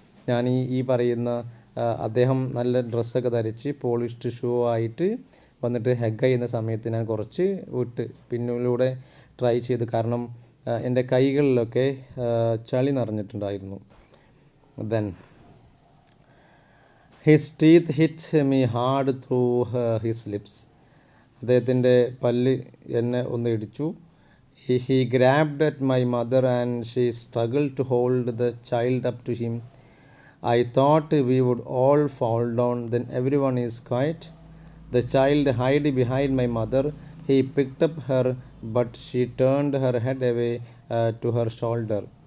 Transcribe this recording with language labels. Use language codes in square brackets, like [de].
[ml] ഞാൻ ഈ പറയുന്ന അദ്ദേഹം നല്ല ഡ്രസ്സൊക്കെ ധരിച്ച് പോളിഷ്ഡ് ഷൂ ആയിട്ട് വന്നിട്ട് ഹഗ് ചെയ്യുന്ന സമയത്ത് ഞാൻ കുറച്ച് പിന്നിലൂടെ ട്രൈ ചെയ്തു, കാരണം എൻ്റെ കൈകളിലൊക്കെ ചളി നിറഞ്ഞിട്ടുണ്ടായിരുന്നു. [en] Then his teeth hit me hard through his lips. [ml] അദ്ദേഹത്തിൻ്റെ പല്ല് എന്നെ ഒന്ന് ഇടിച്ചു. [en] He grabbed at my mother and she struggled to hold the child up to him. I thought we would all fall down. Then everyone is quiet. The child hid behind my mother. He picked up her, but she turned her head away to her shoulder.